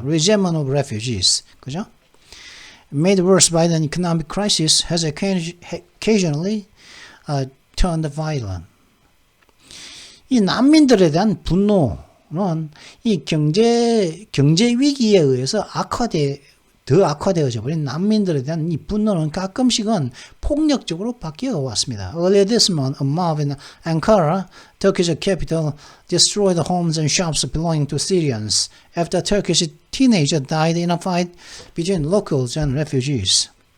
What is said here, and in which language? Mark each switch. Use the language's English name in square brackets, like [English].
[English] Resentment of refugees. [Korean] 그죠? [English] Made worse by the economic crisis has occasionally turned violent. [Korean] 이 난민들에 대한 분노는 이 경제 위기에 의해서 더 악화되어져 버린 난민들에 대한 이 분노는 가끔씩은 폭력적으로 바뀌어 왔습니다. [English] Earlier this month, a mob in Ankara, Turkish capital, destroyed homes and shops belonging to Syrians after a Turkish teenager died in a fight between locals and refugees.